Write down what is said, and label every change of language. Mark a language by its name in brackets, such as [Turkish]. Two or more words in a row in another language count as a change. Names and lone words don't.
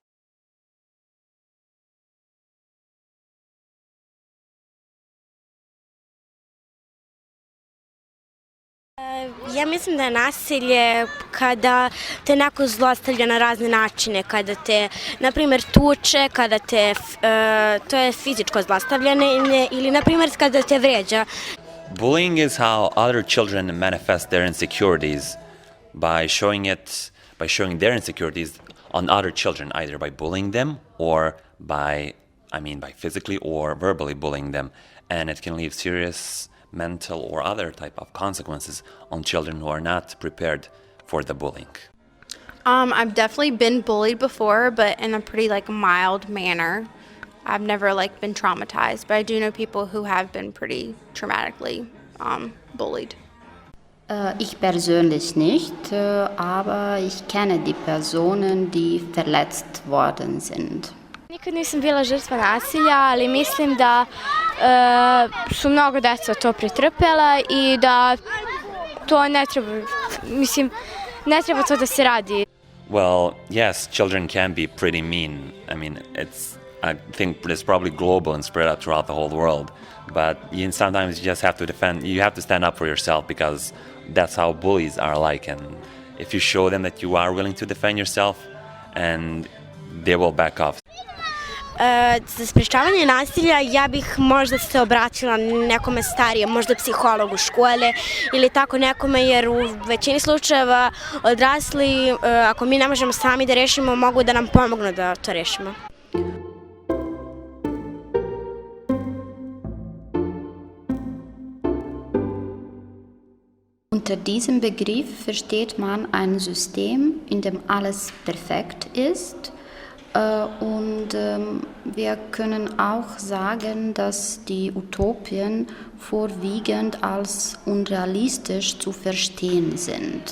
[Serbian] Ja mislim da je nasilje kada te neko zlostavlja na razne načine, kada te, na primjer, tuče, kada te, to je fizičko zlostavljanje ili, na primjer, kada te vređa. [English] Bullying is how other children manifest their insecurities by showing their insecurities on other children, either by bullying them or by physically or verbally bullying them. And it can leave serious mental or other type of consequences on children who are not prepared for the bullying. I've definitely been bullied before, but in a pretty mild manner. I've never been traumatized, but I do know people who have been pretty traumatically bullied. [German] Ich persönlich nicht, aber ich kenne die Personen, die verletzt worden sind. [Serbian] Nikad nisam bila žrtva nasilja, ali mislim da su mnogo deca to pretrpela I da to ne treba to da se radi. [English] Well, yes, children can be pretty mean. I think it's probably global and spread out throughout the whole world. But sometimes you just have to you have to stand up for yourself because that's how bullies are like. And if you show them that you are willing to defend yourself, and they will back off. [Serbian] Za sprečavanje nasilja ja bih možda se obratila nekome starijem, možda psihologu škole ili tako nekome, jer u većini slučajeva odrasli, ako mi ne možemo sami da rešimo, mogu da nam pomognu da to rešimo. [German] Unter diesem Begriff versteht man ein System, in dem alles perfekt ist. Und wir können auch sagen, dass die Utopien vorwiegend als unrealistisch zu verstehen sind.